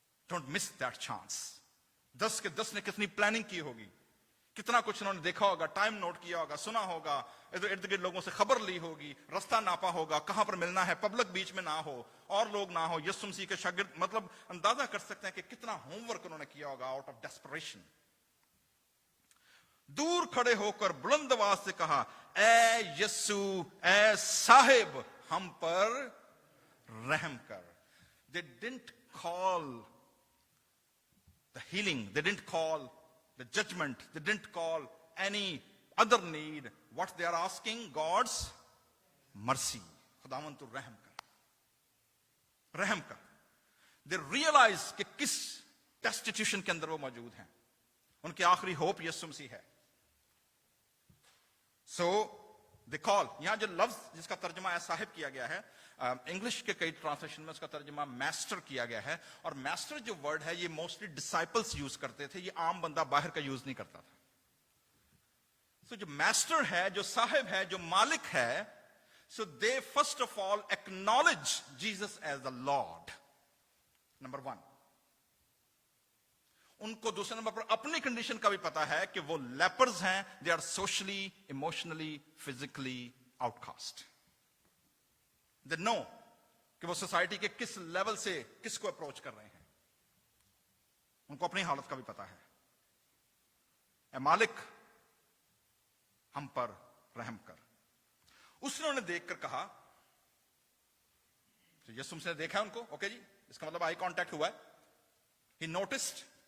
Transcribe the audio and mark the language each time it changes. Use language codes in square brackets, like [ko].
[en] Don't miss that chance. [ur] 10 کے 10 نے کتنی پلاننگ کی ہوگی، کتنا کچھ انہوں نے دیکھا ہوگا، ٹائم نوٹ کیا ہوگا، سنا ہوگا، ادھر ارد گرد لوگوں سے خبر لی ہوگی، رستہ ناپا ہوگا، کہاں پر ملنا ہے، پبلک بیچ میں نہ ہو اور لوگ نہ ہو. یسوع مسیح کے شاگرد، مطلب اندازہ کر سکتے ہیں کہ کتنا ہوم ورک انہوں نے کیا ہوگا [en] Out of desperation. [ur] دور کھڑے ہو کر بلند آواز سے کہا، اے یسوع، اے صاحب، ہم پر رحم کر. [en] They didn't call the healing, they didn't call the judgment, they didn't call any other need. What they are asking, God's mercy. [ur] خداوند تو رحم کر، رحم کر. [en] They realize [ur] کہ کس destitution کے اندر وہ موجود ہیں. ان کی آخری ہوپ یسوع مسیح ہے. [en] So they call. [ur] یہاں جو لفظ جس کا ترجمہ ہے صاحب کیا گیا ہے، انگلش کے کئی ٹرانسلیشن میں اس کا ترجمہ میسٹر کیا گیا ہے. اور میسٹر جو ورڈ ہے یہ موسٹلی ڈسائپلس یوز کرتے تھے، یہ عام بندہ باہر کا یوز نہیں کرتا تھا. سو جو میسٹر ہے، جو صاحب ہے، جو مالک ہے، [en] So they first of all acknowledge Jesus as the Lord. [ur] Number 1. ان کو دوسرے نمبر پر اپنی کنڈیشن کا بھی پتا ہے کہ وہ لیپرز ہیں. [en] They are socially, emotionally, physically outcast. They know [ur] کہ وہ سوسائٹی کے کس لیول سے کس کو اپروچ کر رہے ہیں. ان کو اپنی حالت کا بھی پتا ہے. اے مالک، ہم پر رحم کر. اس نے دیکھ کر کہا، یسوع مسیح نے دیکھا ان کو، اوکے جی، اس کا مطلب آئی کانٹیکٹ ہوا ہے. [en] He noticed.